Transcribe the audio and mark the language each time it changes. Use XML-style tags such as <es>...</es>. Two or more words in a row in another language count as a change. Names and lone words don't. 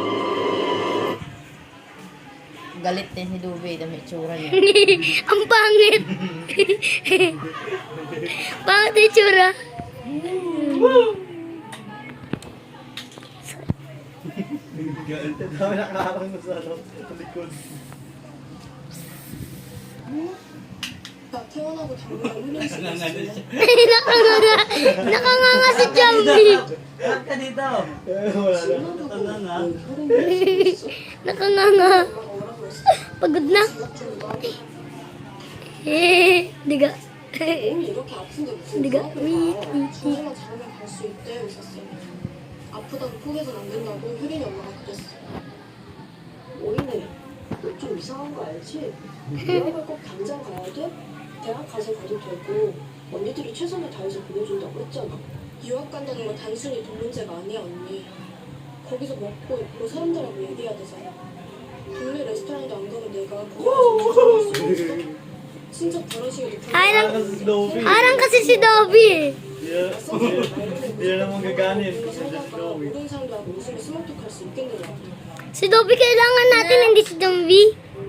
<tl>Galit din si Dube, dami tsura niya. Ang pangit. Pangit yung tsura. Dami nakaharang na sa ano, sa likod.</tl> <ko>나 태어나고 당분간 훈련실에 있으면</ko> <tl>Nakanganga si Jambi. Ba't ka dito? Wala na. Tanda na. Nakanganga.</tl> <ko>엄마가 오라고 했어.</ko> <tl>Pagod na.</tl> <ko>연락 중이고 하고 Diga. 몸이 이렇게 아픈데 무슨 네가 수업을 가. 주말만 잘하면 갈 수 있대 의사쌤. 아프다고 포기해선 안 된다고 효린이 엄마가 그랬어. 오이네, 너 좀 이상한 거 알지? 대학을 꼭 당장 가야 돼? 대학 가서 가도 되고 언니들이 최선을 다해서 보내준다고 했잖아. 유학 간다는 건 단순히 돈 문제가 아니야 언니. 거기서 먹고 입고 사람들하고 얘기해야 되잖아. 동네 레스토랑도 안 가면 내가 거기 가서 먹을 수 있어? 친척 결혼식에도</ko> <tl>Parang, Si Dobby. parang kasi si Dobby. Yeah. Yan naman gaganin.</tl> <ko>우리가</ko> <tl>Kasi si</tl> <ko>살다가</ko> <tl>Dobby.</tl> <ko>모르는 사람들하고 웃으며 스몰톡 할 수 있겠느냐.</ko> <tl>Si Dobby kailangan natin, hindi si Jambi.</tl>